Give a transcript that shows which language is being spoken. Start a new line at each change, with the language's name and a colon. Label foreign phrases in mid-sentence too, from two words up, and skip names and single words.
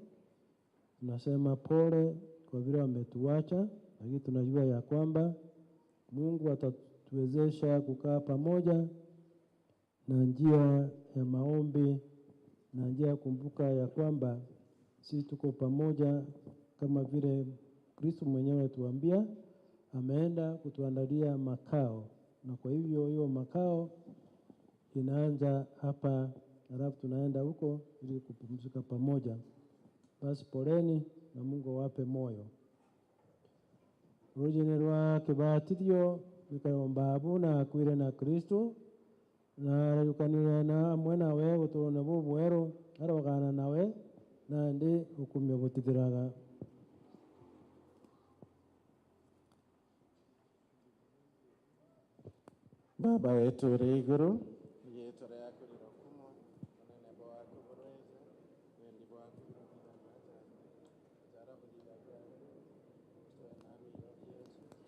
Swahili: Tunasema pole kwa vile wametuacha, lakini tunajua ya kwamba Mungu atatuwezesha kukaa pamoja na njia ya maombi na njia ya kumbuka ya kwamba sisi tuko pamoja kama vile Kristo mwenyewe tuambia ameenda kutuandalia makao, na kwa hivyo hiyo makao inaanza hapa, halafu tunaenda huko ili kupumzika pamoja. Basi poleni na Mungu wape moyo.
Meru: Rujine rwa kibatirio bikaro Mbaabu na akwire na Kristo na rayukanire na mwena we guturone bubwero arogana nawe na ndi ukumye butithiraga. Baba wetu uri iguru, yitore yako rirokumo, onene bwako burweze, wendi bwako burweze, jara budira bwako, tuwe naru iro Yesu,